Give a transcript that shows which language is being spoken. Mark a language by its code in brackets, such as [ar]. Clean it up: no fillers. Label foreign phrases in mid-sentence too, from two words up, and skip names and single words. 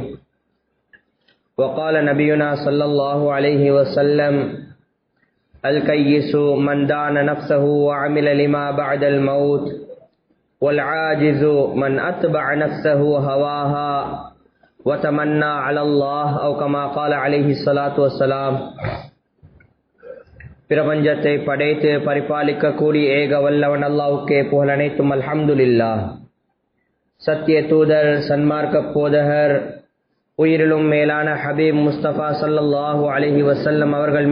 [ar] وقال نبينا صلى الله عليه وسلم الكيس من دان نفسه وعمل لما بعد الموت والعاجز من أتبع نفسه هواها وتمنى على الله أو كما قال عليه الصلاة والسلام. [ta] பிரபஞ்சத்தை படைத்து பரிபாலிக்க கூடிய ஏக வல்லவன் அல்லாஹ்வுக்கே புகழ் அனைத்தும். அல்ஹம்துலில்லாஹ். சத்திய தூதர் சன்மார்க்க போதகர் உயிரிலும் மேலான ஹபீப் முஸ்தபா [ar] صلى الله عليه وسلم [ta] அவர்கள்